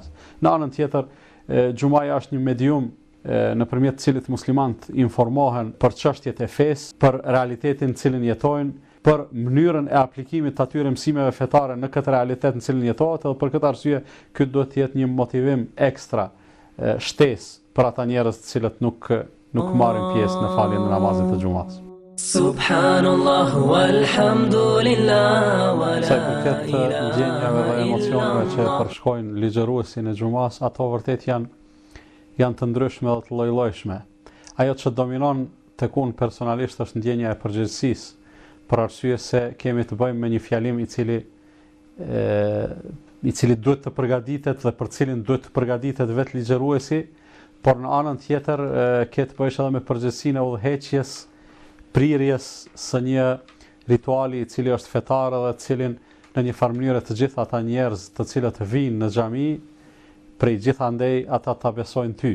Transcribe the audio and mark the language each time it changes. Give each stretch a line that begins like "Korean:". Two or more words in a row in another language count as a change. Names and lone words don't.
Albanian: Në anën tjetër, xumaja është një medium nëpërmjet të cilit muslimanët informohen për çështjet e fesë, për realitetin në cilin jetojnë, për mënyrën e aplikimit të atyre mësimeve fetare në këtë realitet në cilin jetohet, edhe për këtë arsye ky duhet të jetë një motivim ekstra shtesë për ata njerëz të cilët nuk marrin pjesë në faljen e namazit të xumas.
Arabic: سبحان الله والحمد لله ولا
Albanian: Sa i përket ndjenjave dhe emocioneve që përshkojnë ligjëruesin e xumas, ato vërtet janë të ndryshme dhe të lloj-llojshme. Ajo që dominon tek unë personalisht është ndjenja e përgjegjësisë, për arsye se kemi të bëjmë me një fjalim i cili duhet të përgatitet dhe për cilin duhet të përgatitet vetë ligjëruesi, por në anën tjetër ke të bëjësh edhe me përgjegjësinë e udhëheqjes, prirjes së një rituali i cili është fetar dhe të cilin në një farë mënyrë të gjithë ata njerëz të cilët vinë në xhami, prej gjithandej ata ta besojnë ty.